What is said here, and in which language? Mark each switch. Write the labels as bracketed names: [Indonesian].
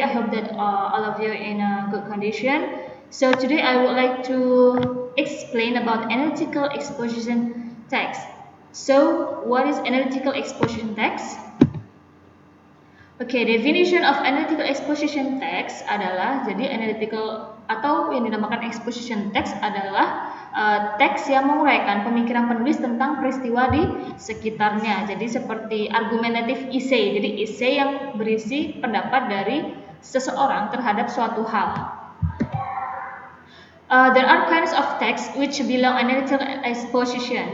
[English] I hope that all of you are in a good condition. So today I would like to explain about analytical exposition text. So what is analytical exposition text? [Indonesian] Oke, [English] definition of analytical exposition text [Indonesian] adalah jadi analytical atau yang dinamakan exposition text adalah teks yang menguraikan pemikiran penulis tentang peristiwa di sekitarnya. Jadi seperti argumentative essay. Jadi essay yang berisi pendapat dari seseorang terhadap suatu hal. [English] There are kinds of text which belong analytical exposition.